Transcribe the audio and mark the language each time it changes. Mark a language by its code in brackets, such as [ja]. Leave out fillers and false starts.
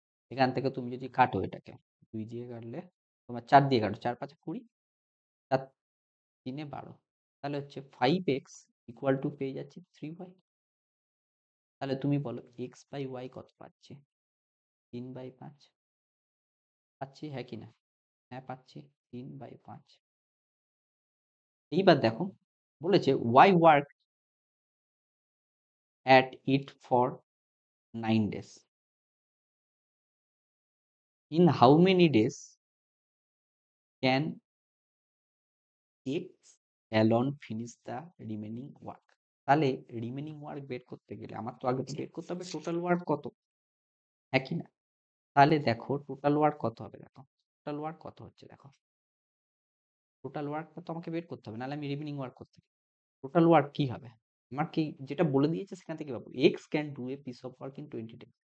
[bn] এখান থেকে তুমি যদি কাটো এটাকে 2 দিয়ে কাটলে তোমার 4 দিয়ে কাটো, 4 5 20, 4 3 12, তাহলে হচ্ছে 5x ইকুয়াল টু পেয়ে যাচ্ছি 3y। তাহলে তুমি বলো এক্স বাই ওয়াই কত পাচ্ছি, 3/5 পাচ্ছি, হ্যাঁ কি না? হ্যাঁ পাচ্ছি, 3/5। এইবার দেখো বলেছে [en] Y work at it for 9 days, in how many days can x alone finish the remaining work। [bn] তাহলে রিমেনিং ওয়ার্ক বের করতে গেলে আমার তো আগে তো বের করতে হবে টোটাল ওয়ার্ক কত, একই না? তাহলে দেখো টোটাল ওয়ার্ক কত হবে, দেখো টোটাল ওয়ার্ক কত হচ্ছে, দেখো টোটাল ওয়ার্কটা তো আমাকে বের করতে হবে, নাহলে আমি রিমেনিং ওয়ার্ক করতে পারি। টোটাল ওয়ার্ক কি হবে, আমার কি যেটা বলে দিয়েছে সেখান থেকে পাবো [en] X can do a piece of work in 20 day.